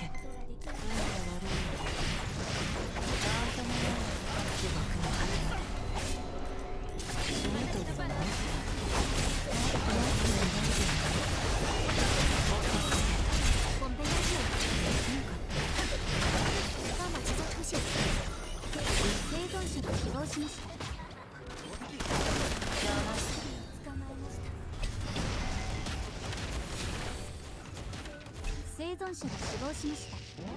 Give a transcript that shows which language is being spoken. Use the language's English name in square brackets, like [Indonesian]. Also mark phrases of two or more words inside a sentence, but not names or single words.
[Japanese] 運が悪いよ。なんともない地獄の果てまで。死ぬとでもないから。 [Chinese] 我们被压制了。ガンマ即将出现。 [Japanese] 生存者が死亡しました。捕まえました。生存者が死亡しました。